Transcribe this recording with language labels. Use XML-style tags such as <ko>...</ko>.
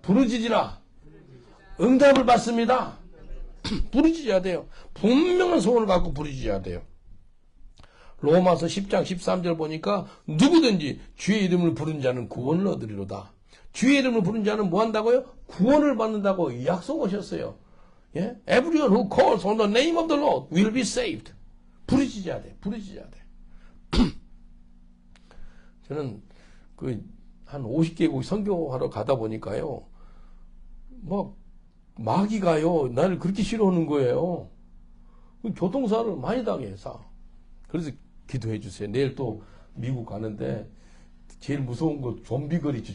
<ko>부르짖으라 응답을 받습니다. 부르짖어야 돼요. 분명한 소원을 갖고 부르짖어야 돼요. 로마서 10장 13절 보니까 누구든지 주의 이름을 부른 자는 구원을 얻으리로다. 주의 이름을 부른 자는 뭐 한다고요? 구원을 받는다고 약속하셨어요. 예?</ko> <en>Everyone who calls on the name of the Lord will be saved.</en> <ko>부르짖어야 돼. 부르짖어야 돼. 저는 한 50개국 선교하러 가다 보니까요. 마귀가요. 나를 그렇게 싫어하는 거예요. 교통사를 많이 당해서. 그래서 기도해 주세요. 내일 또 미국 가는데 제일 무서운 거 좀비거리 있지.</ko>